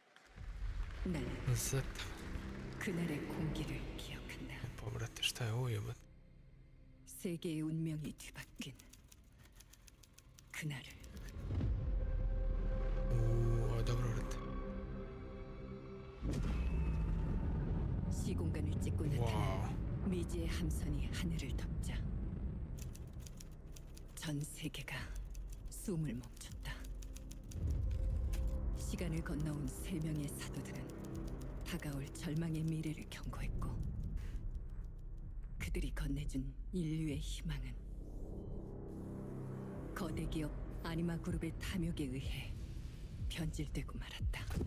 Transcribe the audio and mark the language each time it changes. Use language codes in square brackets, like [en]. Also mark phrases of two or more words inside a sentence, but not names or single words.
[ko] Z. 그날의 공기를 기억한다. [sr] Brate, šta je ovo jebate? [ko] 세계의 운명이 뒤바뀐 그날을. [sr] Dobro, brate. [ko] 시공간을 찍고 나타난 미지의 함선이 하늘을 덮자 전 세계가 숨을 멈췄다. 시간을 건너온 3명의 사도들은 다가올 절망의 미래를 경고했고 그들이 건네준 인류의 희망은 거대 기업 아니마 그룹의 탐욕에 의해 변질되고 말았다.